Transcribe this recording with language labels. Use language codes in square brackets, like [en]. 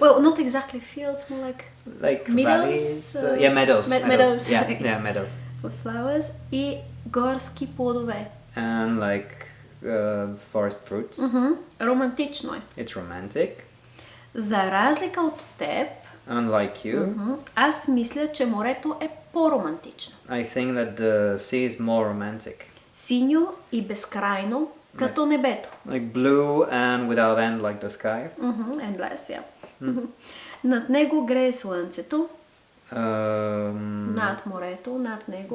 [en] Well, not exactly fields, more like meadows. Valleys. Yeah, meadows. Meadows. Yeah, meadows. With flowers [bg] и горски плодове. [en] And like forest fruits. [bg] Романтично е. [en] It's romantic. [bg] За разлика от теб, [en] unlike you, [bg] аз мисля, че морето е по-романтично. [en] I think that the sea is more romantic. [bg] Синьо и безкрайно, като небето. [en] Like blue and without end, like the sky. Endless, yeah. [bg] Над него грее слънцето. Um, Над морето, над него.